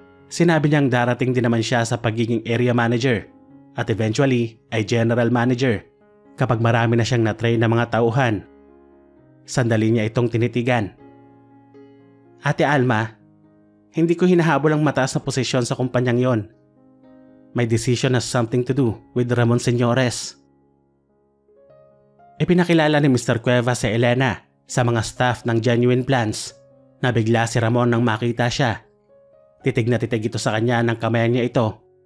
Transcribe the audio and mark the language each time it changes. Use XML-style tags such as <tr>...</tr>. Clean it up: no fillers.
<tl>Sinabi niyang darating din naman siya sa pagiging Area Manager at eventually ay General Manager kapag marami na siyang na-train na mga tauhan. Sandali niya itong tinitigan. Ate Alma, hindi ko hinahabol ang mataas na posisyon sa kumpanyang yon.</tl> <en>My decision has something to do with Ramon Señores.</en> <tl>Ipinakilala ni Mr. Cuevas si Elena sa mga staff ng Genuine Plans. Nabigla si Ramon nang makita siya. Titig na titig ito sa kanya nang kamayan niya ito.</tl>